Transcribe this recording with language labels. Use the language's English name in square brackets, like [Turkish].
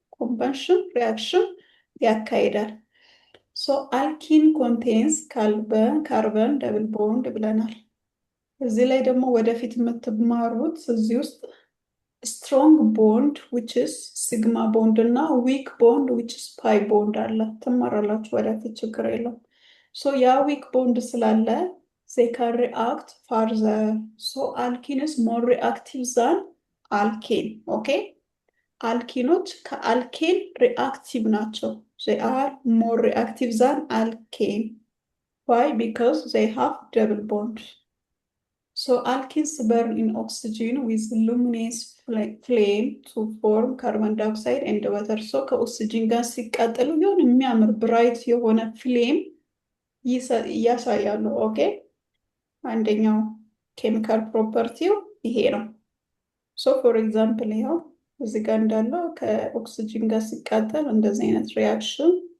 [Amharic] ኮንቨንሽን ሪአክሽን ያካሄዳል። ሶ አልኪን ኮንቴንስ ካርበን ደብል ቦንድ ብለናል። እዚህ ላይ ደግሞ ወደፊት የምትማሩት እዚህ ውስጥ ስትሮንግ ቦንድ ዊች ኢዝ ሲግማ ቦንድ እና ዊክ ቦንድ ዊች ኢዝ ፓይ ቦንድ አለ። ትማራላችሁ ወደፊት፣ ችግር የለውም። ሶ ያ ዊክ ቦንድ ስላለ [English] they can react further. So alkene is more reactive than alkane. Okay? [Amharic] አልኪኖች ከአልኬን ሪአክቲቭ ናቸው። [English] they are more reactive than alkane. Why? Because they have double bond. So alkenes burn in oxygen with luminous flame to form carbon dioxide and water. [Amharic] So ከኦክሲጅን ጋር ሲቃጠሉ የሆነ የሚያምር ብራይት የሆነ ፍሌም ያሳያሉ። ኦኬ አንደኛው ኬሚካል ፕሮፐርቲው ይሄ ነው። ሶ ፎር ኤግዛምፕል ይኸው እዚህ ጋር እንዳለው ከኦክሲጅን ጋር ሲቃጠል እንደዚህ አይነት ሪያክሽን